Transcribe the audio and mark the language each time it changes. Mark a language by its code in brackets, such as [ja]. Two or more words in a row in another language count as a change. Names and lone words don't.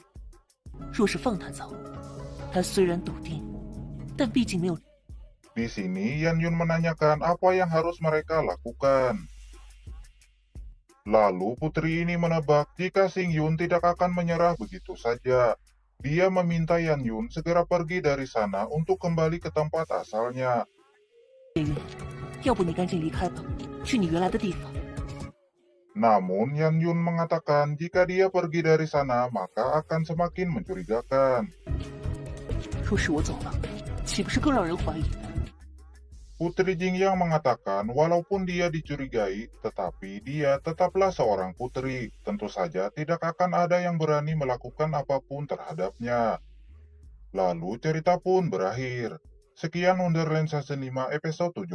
[zh] 若是放他走，他虽然笃定，但毕竟没有。 [id] Di sini Yan Yun menanyakan apa yang harus mereka lakukan. Lalu putri ini menebak jika Xing Yun tidak akan menyerah begitu saja. Dia meminta Yan Yun segera pergi dari sana untuk kembali ke tempat asalnya. [zh] 叶云，要不你赶紧离开吧，去你原来的地方。 [id] Namun Yan Yun mengatakan jika dia pergi dari sana maka akan semakin mencurigakan. [zh] 若是我走了，岂不是更让人怀疑？ [id] Putri Jingyang mengatakan walaupun dia dicurigai, tetapi dia tetaplah seorang putri. Tentu saja tidak akan ada yang berani melakukan apapun terhadapnya. Lalu cerita pun berakhir. Sekian Wonderland Season 5 episode 76.